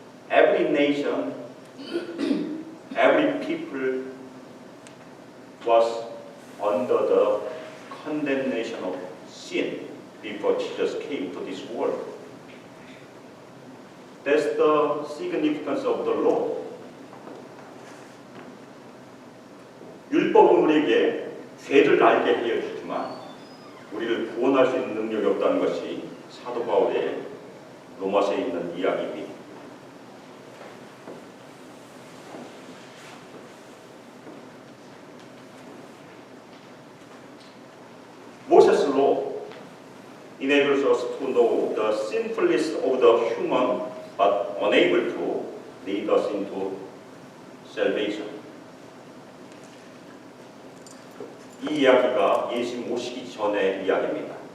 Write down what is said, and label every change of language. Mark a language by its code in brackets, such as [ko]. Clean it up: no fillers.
[en] Every nation, every people was under the condemnation of sin before Jesus came to this world. That's the significance of the law. [ko] 율법은 우리에게 죄를 알게 하여 주지만 우리를 구원할 수 있는 능력이 없다는 것이 사도 바울의 로마서에 있는 이야기입니다. [en] Moses' law enables us to know the sinfulness of the human, but unable to lead us into salvation. [ko] 이 이야기가 예수님 오시기 전의 이야기입니다.